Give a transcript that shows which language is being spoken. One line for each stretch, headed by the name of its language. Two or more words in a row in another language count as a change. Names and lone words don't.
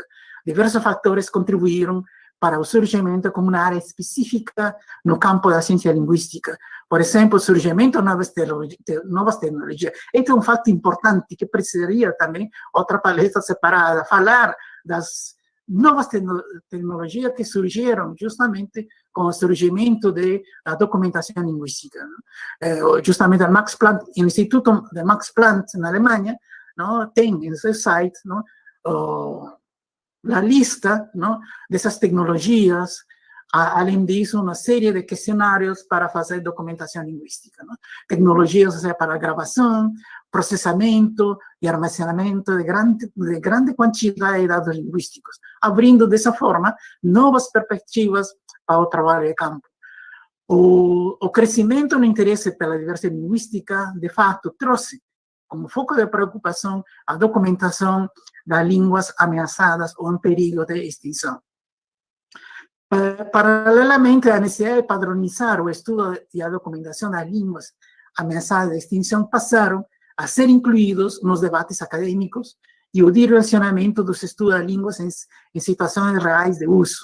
Portuguese: Diversos fatores contribuíram para o surgimento como uma área específica no campo da ciência linguística. Por exemplo, o surgimento de novas tecnologias. Este é um fato importante que precisaria também outra palestra separada, falar das novas tecnologias que surgiram justamente
Spanish: con el surgimiento de la documentación lingüística, ¿no? Justamente el Instituto de Max Planck en Alemania, ¿no? Tiene en su site, ¿no? La lista, ¿no? de esas tecnologías,
Portuguese: além disso,
Spanish: una serie de cuestionarios para hacer documentación lingüística, ¿no? Tecnologías, o sea, para grabación, procesamiento y almacenamiento de grande cantidad de datos lingüísticos, abrindo de esa forma nuevas perspectivas para el trabajo de campo.
Portuguese: O crescimento no interesse pela diversidade linguística, de fato, trouxe como foco de preocupação a documentação das línguas ameaçadas ou em perigo de extinção. Paralelamente, a necessidade de padronizar o estudo e a documentação das línguas ameaçadas de extinção passaram a ser incluídos nos debates acadêmicos e o direcionamento dos estudos das línguas em situações reais de uso.